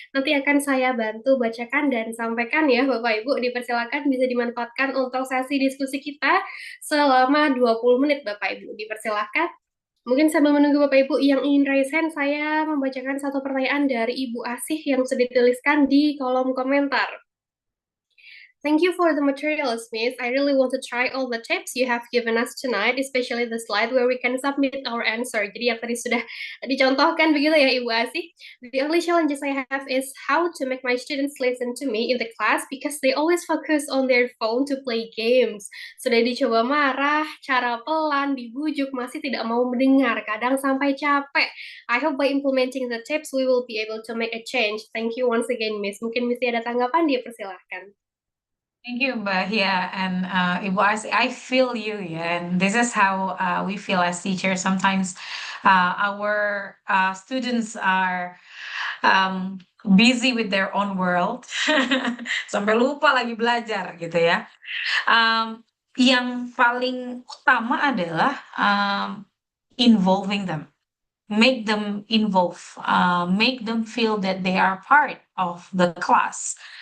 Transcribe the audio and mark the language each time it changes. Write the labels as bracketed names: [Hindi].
[Indonesian] Nanti akan saya bantu bacakan dan sampaikan ya Bapak Ibu. Dipersilakan bisa dimanfaatkan untuk sesi diskusi kita selama 20 menit Bapak Ibu. Dipersilakan. Mungkin sambil menunggu Bapak Ibu yang ingin raise hand, saya membacakan satu pertanyaan dari Ibu Asih yang sudah dituliskan di kolom komentar. [English] Thank you for the materials, Miss. I really want to try all the tips you have given us tonight, especially the slide where we can submit our answer. [Indonesian] Jadi yang tadi sudah dicontohkan begitu ya, Ibu Asih. [English] The only challenges I have is how to make my students listen to me in the class because they always focus on their phone to play games. [Indonesian] Sudah dicoba marah, cara pelan, dibujuk, masih tidak mau mendengar, kadang sampai capek. [English] I hope by implementing the tips, we will be able to make a change. Thank you once again, Miss. [Indonesian] Mungkin Miss ada tanggapan, dia persilahkan. [English] Thank you, Mbak Hia and Ibu Asi. I feel you, yeah, and this is how we feel as teachers. Sometimes our students are busy with their own world, [Indonesian] sampai lupa lagi belajar gitu ya. Yang paling utama adalah [English] involving them. Make them involve, make them feel that they are part of the class.